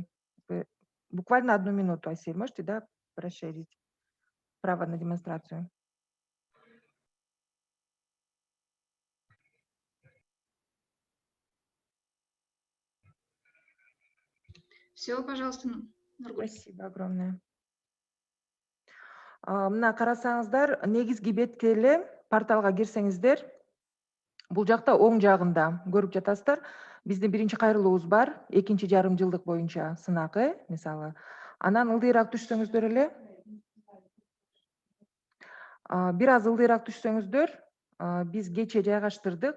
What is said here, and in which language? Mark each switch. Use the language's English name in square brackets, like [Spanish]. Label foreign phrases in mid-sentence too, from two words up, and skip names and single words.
[Russian] Буквально 1 минуту, Асель, можете, да, расширить право на демонстрацию? Все, пожалуйста, Нургуль. Спасибо огромное. [Kyrgyz] Мына карасаңыздар, негизги бетке эле порталга кирсеңиздер, бул жакта оң жагында көрүп жатасыздар. Биздин биринчи кайрылуубуз бар, 2 жарым жылдык боюнча сынакы, мисалы. Анан ылдыйраак түшсөңүздөр эле. Бир аз ылдыйраак түшсөңүздөр, биз кечээ жайгаштырдык.